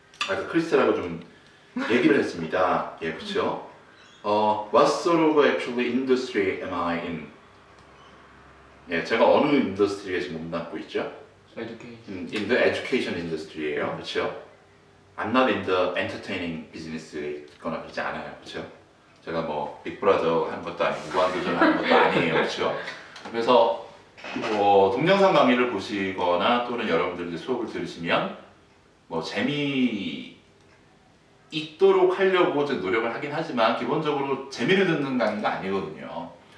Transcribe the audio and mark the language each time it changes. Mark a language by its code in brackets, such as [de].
[ko] 아까 크리스탈하고 좀 얘기를 했습니다. 예, 그렇죠. [en] What sort of actually industry am I in? [ko] 예, 제가 어느 인더스트리에 지금 몸담고 있죠? [en] Education. In the education industry [ko] 예요, 그렇죠? [en] I'm not in the entertaining business [ko] 에 있거나 그러지 않아요, 그렇죠? 제가 뭐 빅브라더 하는 것도 아니고 무한도전 하는 것도 아니에요, 그렇죠? 그래서 동영상 강의를 보시거나 또는 여러분들 이제 수업을 들으시면 뭐 재미 있도록 하려고 이제 노력을 하긴 하지만 기본적으로 재미를 듣는 강의가 아니거든요.